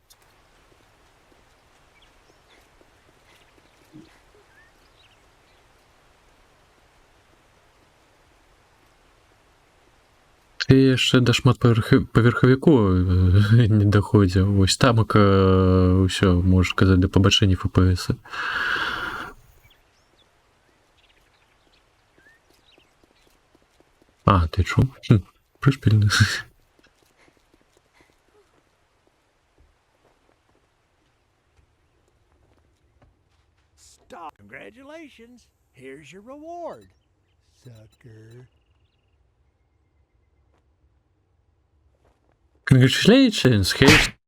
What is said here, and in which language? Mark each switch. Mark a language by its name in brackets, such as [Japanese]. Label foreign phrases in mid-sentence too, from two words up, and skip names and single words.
[Belarusian] Ты яшчэ да шматпаверхавіку не даходзіў. Вось тамака ўсё, можаш казаць, да пабачэння FPS. А, ты чуў? Прышпільны. [English] Stop. Congratulations. Here's your reward, sucker. Congratulations, here's...